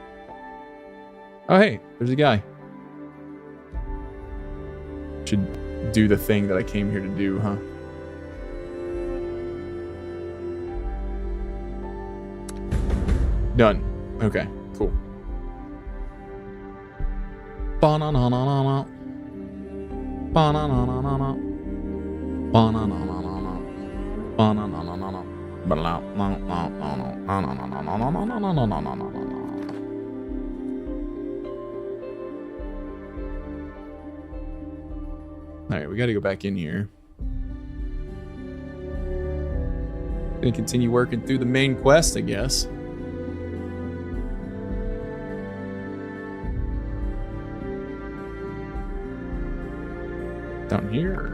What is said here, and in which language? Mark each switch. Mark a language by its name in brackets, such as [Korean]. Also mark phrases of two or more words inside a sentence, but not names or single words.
[English] Oh hey, there's a guy. do the thing that I came here to do, huh? Done. Okay, cool. Ba-na-na-na-na-na. Ba-na-na-na-na-na. Ba-na-na-na-na-na. Ba-na-na-na-na-na. Ba-la-na-na-na-na-na-na-na-na-na-na-na-na-na-na-na-na. Alright, we gotta go back in here. Gonna continue working through the main quest, I guess. Down here?